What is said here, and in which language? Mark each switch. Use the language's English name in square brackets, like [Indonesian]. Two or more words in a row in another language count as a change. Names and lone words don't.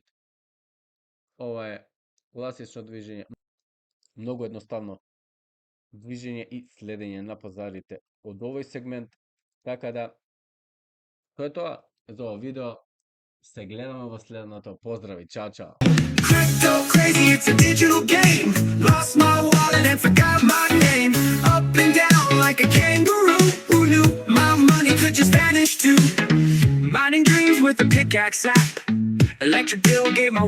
[Macedonian] Ова е класично движење, многу едноставно движење и следење на пазарите од овој сегмент. Така да, тоа е тоа за ова видео. Се гледаме во следното. Поздрави, чао, чао. [English] Crypto crazy, it's a digital game. Lost my wallet and forgot my name. Up and down like a kangaroo. Who knew my money could just vanish too? Mining dreams with a pickaxe app. Electric bill gave my